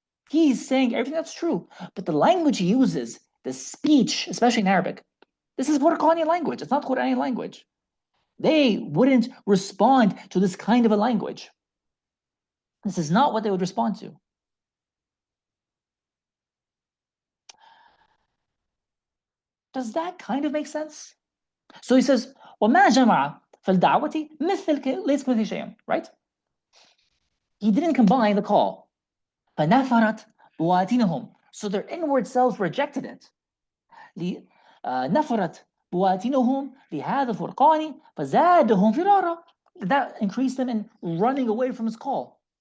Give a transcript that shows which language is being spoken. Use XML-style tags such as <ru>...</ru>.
<en>He's saying everything that's true, but the language he uses, the speech, especially in Arabic, this is Qur'ani language. It's not Qur'ani language. They wouldn't respond to this kind of a language. This is not what they would respond to. Does that kind of make sense? So he says,</en> <ar>وَمَا جَمَعَ فَالْدَعْوَةِ لَيْسَ كَمِثْلِهِ شَيْءٌ,</ar> <en>right? He didn't combine the call.</en> <ar>فَنَفَرَتْ بُوَاتِنَهُم.</ar> <en>So their inward selves rejected it.</en> <ar>نفرت بواتنهم لهذا الفرقان فزادهم فرارا.</ar> <en>That increased them in running away from his call.</en>